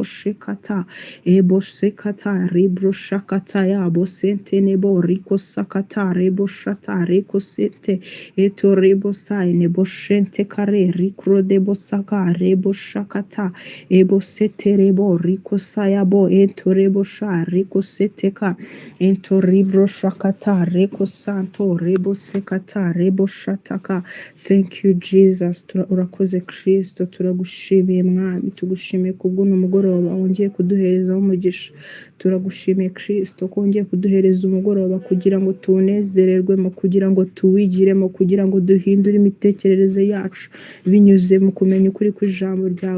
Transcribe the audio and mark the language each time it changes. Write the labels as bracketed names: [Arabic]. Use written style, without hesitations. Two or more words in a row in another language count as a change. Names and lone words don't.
[English] shekata ebo sekata rebro shakataya bo sente nebo riko sakata rebo shata reko sete eto rebo sai nebo shente kare rikro debo saka rebo shakata ebo sete rebo riko sayabo eto rebo sha riko seteka ento ribro shakata reko santo rebo sekata rebo shataka. Thank you Jesus. [Kinyarwanda] Urakoze Kristo, turagushimiye mwami, tugushimiye kubw'uno mugoroba wongeye kuduherezaho umugisha. Turagushimiye Kristo ko wongeye kuduhereza umugoroba kugira ngo tunezererwemo, kugira ngo tuwigiremo, kugira ngo duhindure imitekerereze yacu binyuze mu kumenya ukuri kw'ijambo ryawe.